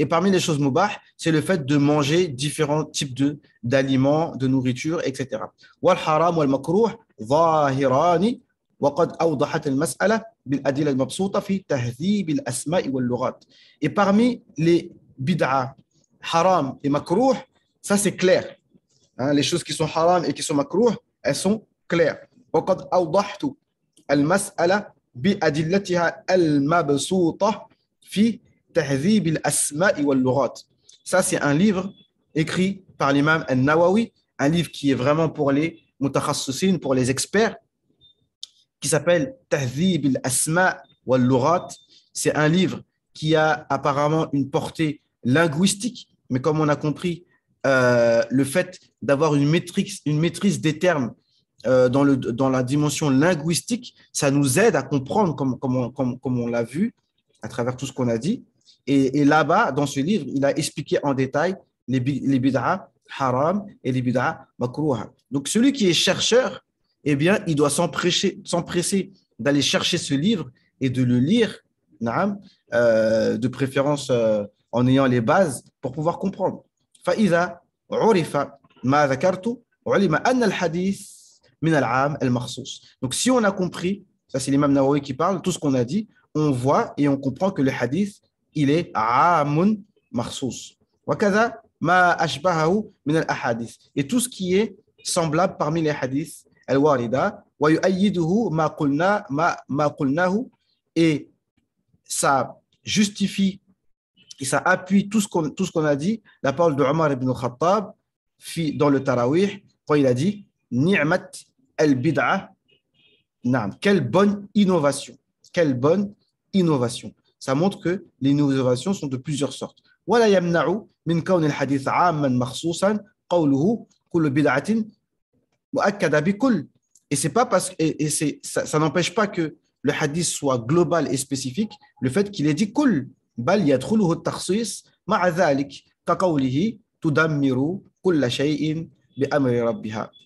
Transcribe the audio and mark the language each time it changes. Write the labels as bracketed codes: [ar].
[fr] Et parmi les choses mubah, c'est le fait de manger différents types d'aliments, de nourriture, etc. [ar] والحرام والمكروه ظاهران وقد أوضحت المسألة بالأدلة المبسوطة في تهذيب الأسماء واللغات. [fr] Et parmi les bid'a, haram et makruh, ça c'est clair. Hein, les choses qui sont haram et qui sont makruh, elles sont claires. [ar] وقد أوضحت المسألة بأدلتها المبسوطة في تهذيب الأسماء واللغات. [fr] Ça, c'est un livre écrit par l'imam Al-Nawawi, un livre qui est vraiment pour les mutakhassisin, pour les experts, qui s'appelle Tahdhib al-Asma' wal-Lughat. C'est un livre qui a apparemment une portée linguistique, mais comme on a compris, le fait d'avoir une maîtrise des termes dans la dimension linguistique, ça nous aide à comprendre, comme on l'a vu à travers tout ce qu'on a dit. Et là-bas, dans ce livre, il a expliqué en détail les bid'a haram et les bid'a makrouha. Donc, celui qui est chercheur, eh bien, il doit s'empresser d'aller chercher ce livre et de le lire, de préférence en ayant les bases pour pouvoir comprendre. [ar] فإذا عرف ما ذكرت علم أن الحديث من العام المخصوص. [fr] Donc, si on a compris, ça c'est l'imam Nawawi qui parle, tout ce qu'on a dit, on voit et on comprend que le hadith, il est [ar] عام مخصوص. وكذا ما أشبهه من الأحاديث. [fr] Et tout ce qui est semblable parmi les hadiths [ar] الواردة ويؤيده ما قلناه, [fr] et ça justifie et ça appuie tout ce qu'on a dit, la parole de Omar ibn Khattab dans le Tarawih, quand il a dit Ni'mat al-bid'a, quelle bonne innovation. Quelle bonne innovation. Ça montre que les innovations sont de plusieurs sortes. [ar] ولا يمنع من كون الحديث عاما مخصوصا قوله كل بدعة مؤكدة بكل. [fr] Et c'est pas parce et ça n'empêche pas que le hadith soit global et spécifique, le fait qu'il ait dit kul. [ar] بل يدخله التخصيص مع ذلك كقوله تدمر كل شيء بأمر ربها.